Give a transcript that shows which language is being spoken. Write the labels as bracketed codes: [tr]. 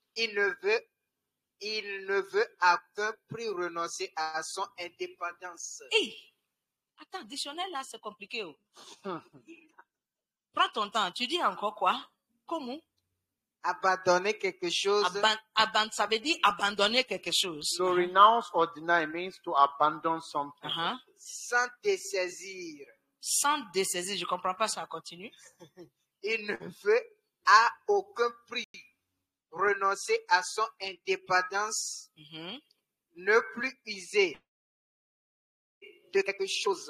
[fr] Il ne veut à aucun prix renoncer à son indépendance. Hey! Attends, dictionnaire là, c'est compliqué. Oh. Prends ton temps. Tu dis encore quoi? Comment? Abandonner quelque chose. Ça veut dire abandonner quelque chose. [en] So renounce or deny means to abandon something. Uh-huh. [fr] Sans dessaisir. Sans dessaisir, je ne comprends pas, ça continue. Il ne veut à aucun prix renoncer à son indépendance, Mhm. ne plus user de quelque chose,